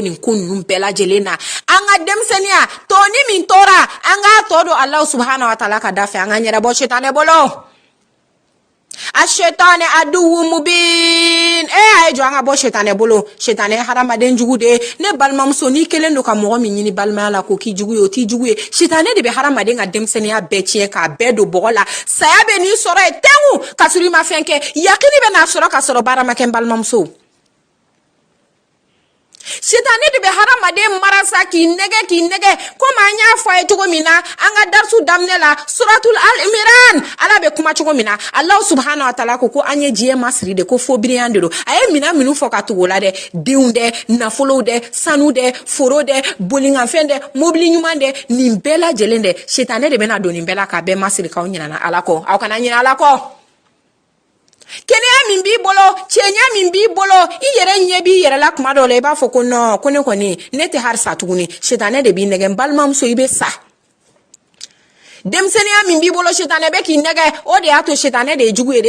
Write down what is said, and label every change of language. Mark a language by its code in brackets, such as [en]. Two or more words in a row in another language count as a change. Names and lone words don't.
[bm] nin ko ninnu bɛɛ lajɛlen na an ka denmisɛnniya tɔni min tora an k'a tɔ don ala [ar] سبحانه وتعالى [bm] ka da fɛ an ka ɲɛnabɔ setanɛ bolo a shetane [ar] عدو مبين [bm] a ye jɔ an ka bɔ setanɛ bolo setanɛ hadamaden jugu de ne balimamuso n'i kelen don ka mɔgɔ min ɲini balimaya la ko k'i jugu ye o t'i jugu ye setanɛ de bɛ hadamaden ka denmisɛnniya bɛɛ tiɲɛ k'a bɛɛ don bɔgɔ la saya bɛ n'i sɔrɔ ye tɛngu ka sɔrɔ i ma fɛn kɛ yakini bɛ n'a sɔrɔ ka sɔrɔ baara ma kɛ n balimamuso Sitani de be hadamaden marasa k'i nɛgɛ komi an y'a fɔ a ye cogo min na an ka darisu daminɛ la [ar] سورة آل عمران [bm] ala be kuma cogo min na Allah [ar] سبحانه وتعالى [bm] ko an ye diɲɛ masiri de ko fo biriyan de do a ye mina minnu fɔ ka tugu la dɛ denw dɛ nafolow dɛ sanu dɛ foro dɛ bolinganfɛn dɛ mobili ɲuman dɛ nin bɛɛ lajɛlen dɛ sitani de bena don nin bɛɛ la k'a bɛɛ masiri k'aw ɲinana ala kɔ aw kana ɲina ala kɔ kɛnɛya min b'i bolo cɛɲa min b'i bolo i yɛrɛ ɲɛ b'i yɛrɛ la kuma dɔ la i b'a fɔ ko non ko ne kɔni ne tɛ harisa tuguni setanɛ de b'i nɛgɛ balimamuso i bɛ sa denmisɛnniya min b'i bolo setanɛ bɛ k'i nɛgɛ o de y'a to setanɛ de ye jugu ye dɛ i